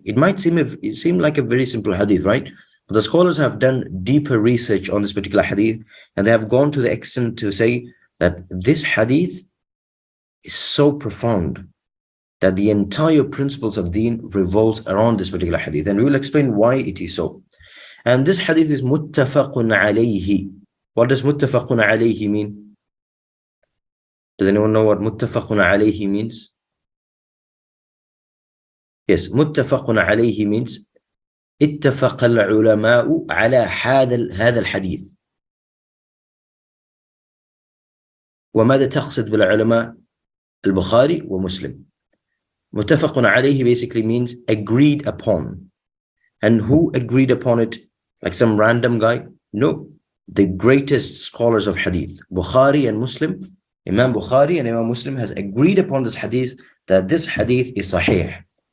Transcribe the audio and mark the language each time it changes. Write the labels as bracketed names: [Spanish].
[English] It might seem like a very simple hadith, right? But the scholars have done deeper research on this particular hadith, and they have gone to the extent to say that this hadith is so profound that the entire principles of deen revolves around this particular hadith. And we will explain why it is so. And this hadith is muttafaqun alayhi. What does muttafaqun alayhi mean? Does anyone know what muttafaqun alayhi means? Yes, muttafaqun alayhi means [Arabic] اتفق العلماء على هذا الحديث. وماذا تقصد بالعلماء؟ البخاري ومسلم. [English] متفق عليه basically means agreed upon. And who agreed upon it? Like some random guy? No. The greatest scholars of hadith, Bukhari and Muslim, Imam Bukhari and Imam Muslim has agreed upon this hadith, that this hadith is sahih.